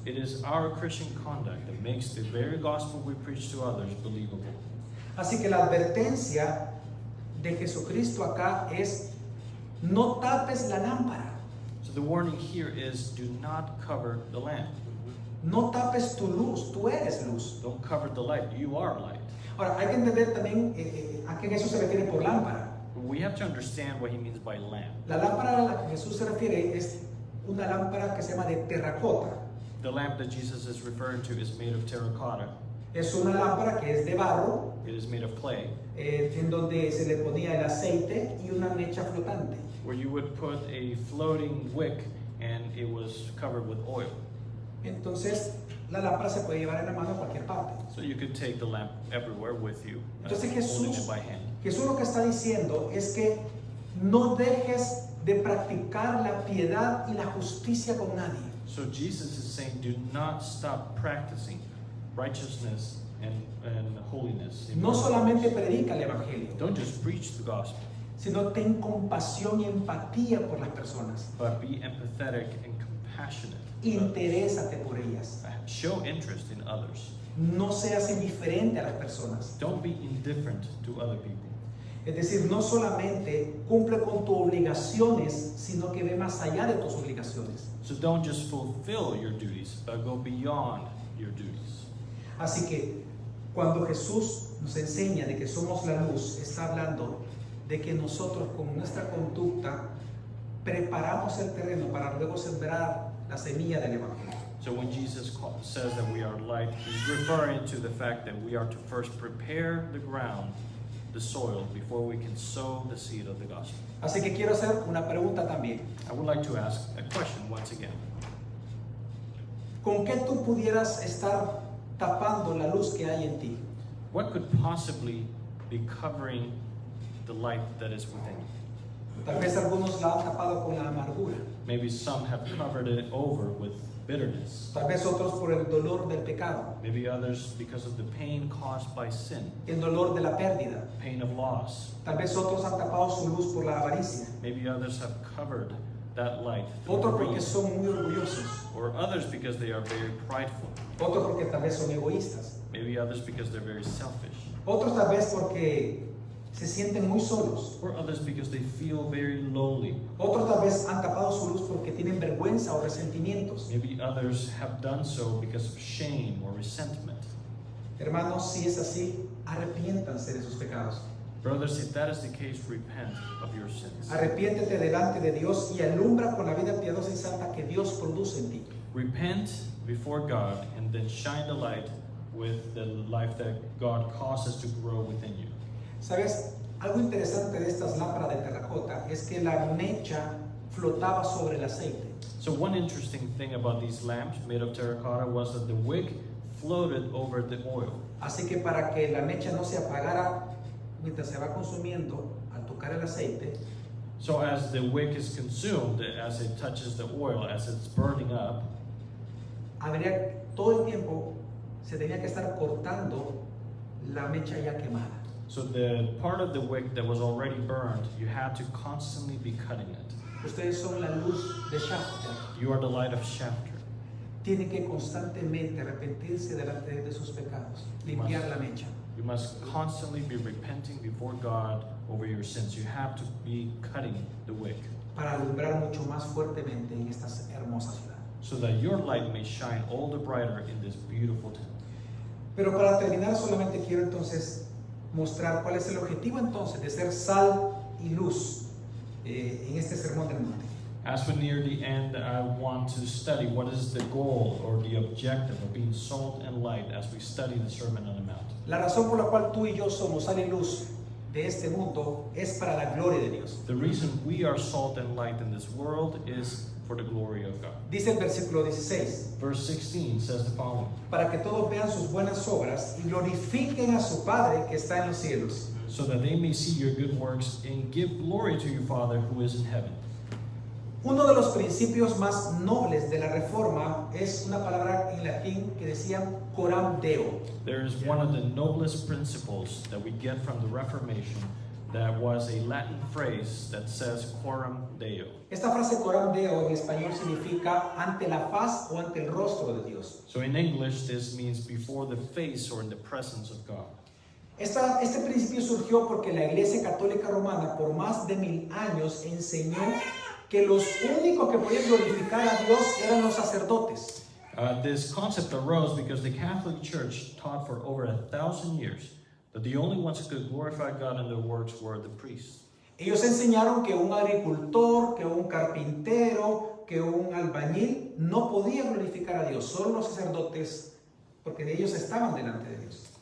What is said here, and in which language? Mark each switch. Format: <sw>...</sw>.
<en>It is our Christian conduct that makes the very gospel we preach to others believable.</en> <es>Así que la advertencia de Jesucristo acá es: no tapes la lámpara,</es> <en>So the warning here is do not cover the lamp.</en> <es>no tapes tu luz, tú eres luz.</es> <en>Don't cover the light. You are light.</en> <es>Ahora, hay que entender también a qué Jesús se refiere por lámpara.</es> <en>We have to understand what he means by lamp.</en> <es>La lámpara a la que Jesús se refiere es una lámpara que se llama de terracota.</es> <en>The lamp that Jesus is referring to is made of terracotta.</en> <es>Es una lámpara que es de barro,</es> <en>It is made of clay,</en> <es>en donde se le ponía el aceite y una mecha flotante.</es> <en>where you would put a floating wick and it was covered with oil.</en> <es>Entonces, la lámpara se puede llevar en la mano a cualquier parte.</es> <en>So you could take the lamp everywhere with you,</en> <es>Entonces</es> <en>holding</en> <es>Jesús,</es> <en>it by hand.</en> <es>Jesús lo que está diciendo es que no dejes de practicar la piedad y la justicia con nadie.</es> <en>So Jesus is saying, do not stop practicing righteousness and holiness. in</en> <es>No</es> <en>your</en> <es>solamente</es> <en>lives.</en> <es>predica el evangelio,</es> <en>Don't just preach the gospel,</en> <es>sino ten compasión y empatía por las personas.</es> <en>but be empathetic and compassionate.</en> <es>Interésate por ellas.</es> <en>Show interest in others.</en> <es>No seas indiferente a las personas.</es> <en>Don't be indifferent to other people.</en> <es>Es decir, no solamente cumple con tus obligaciones, sino que ve más allá de tus obligaciones.</es> <en>So don't just fulfill your duties, but go beyond your duties.</en> <es>Así que cuando Jesús nos enseña de que somos la luz, está hablando de que nosotros con nuestra conducta preparamos el terreno para luego sembrar la semilla del evangelio.</es> <en>So when Jesus says that we are light, he's referring to the fact that we are to first prepare the ground, the soil, before we can sow the seed of the gospel.</en> <es>Así que quiero hacer una pregunta también.</es> <en>I would like to ask a question once again.</en> <es>¿Con qué tú pudieras estar tapando la luz que hay en ti?</es> <en>What could possibly be covering the light that is within you?</en> <es>Tal vez algunos la han tapado con la amargura.</es> <en>Maybe some have covered it over with bitterness.</en> <es>Tal vez otros por el dolor del pecado,</es> <en>Maybe others because of the pain caused by sin,</en> <es>el dolor de la pérdida.</es> <en>pain of loss.</en> <es>Tal vez otros han tapado su luz por la avaricia.</es> <en>Maybe others have covered that light through</en> <es>Otros porque</es> <en>greed,</en> <es>son muy orgullosos.</es> <en>or others because they are very prideful.</en> <es>Otros porque tal vez son egoístas.</es> <en>Maybe others because they're very selfish,</en> <es>Otros tal vez porque se sienten muy solos.</es> <en>or others because they feel very lonely.</en> <es>Otros tal vez han tapado su luz porque tienen vergüenza o resentimientos.</es> <en>Maybe others have done so because of shame or resentment.</en> <es>Hermanos, si es así, arrepiéntanse de sus pecados.</es> <en>Brothers, if that is the case, repent of your sins.</en> <es>Arrepiéntete delante de Dios y alumbra con la vida piadosa y santa que Dios produce en ti.</es> <en>Repent before God and then shine the light with the life that God causes to grow within you.</en> <es>¿Sabes? Algo interesante de estas lámparas de terracota es que la mecha flotaba sobre el aceite.</es> <en>So one interesting thing about these lamps made of terracotta was that the wick floated over the oil.</en> <es>Así que para que la mecha no se apagara mientras se va consumiendo, al tocar el aceite,</es> <en>So as the wick is consumed, as it touches the oil, as it's burning up,</en> <es>habría todo el tiempo, se tenía que estar cortando la mecha ya quemada.</es> <en>so the part of the wick that was already burned, you had to constantly be cutting it.</en> <es>Ustedes son la luz de Shafter.</es> <en>You are the light of Shafter.</en> <es>Tienen que constantemente arrepentirse delante de sus pecados, limpiar la mecha.</es> <en>You must constantly be repenting before God over your sins. You have to be cutting the wick</en> <es>para alumbrar mucho más fuertemente en esta hermosa ciudad.</es> <en>so that your light may shine all the brighter in this beautiful town.</en> <es>Pero para terminar solamente quiero entonces mostrar cuál es el objetivo entonces de ser sal y luz en este sermón del monte.</es> <en>As we near the end, I want to study what is the goal or the objective of being salt and light as we study the Sermon on the Mount.</en> <es>La razón por la cual tú y yo somos sal y luz de este mundo es para la gloria de Dios.</es> <en>The reason we are salt and light in this world is for the glory of God.</en> <es>Dice el versículo 16,</es> <en>Verse 16 says the following:</en> <es>para que todos vean sus buenas obras y glorifiquen a su Padre que está en los cielos.</es> <en>so that they may see your good works and give glory to your Father who is in heaven.</en> <es>Uno de los principios más nobles de la Reforma es una palabra en latín que decía coram deo.</es> <en>There is one of the noblest principles that we get from the Reformation that was a Latin phrase that says coram Deo.</en> <es>Esta frase coram deo en español significa ante la faz o ante el rostro de Dios.</es> <en>So in English, this means before the face or in the presence of God.</en> <es>Este principio surgió porque la Iglesia Católica Romana por más de 1000 años enseñó que los únicos que podían glorificar a Dios eran los sacerdotes.</es> <en>This concept arose because the Catholic Church taught for over 1,000 years that the only ones who could glorify God in their works were the priests.</en> <es>Ellos enseñaron que un agricultor, que un carpintero, que un albañil no podía glorificar a Dios, solo los sacerdotes, porque ellos estaban delante de Dios.</es>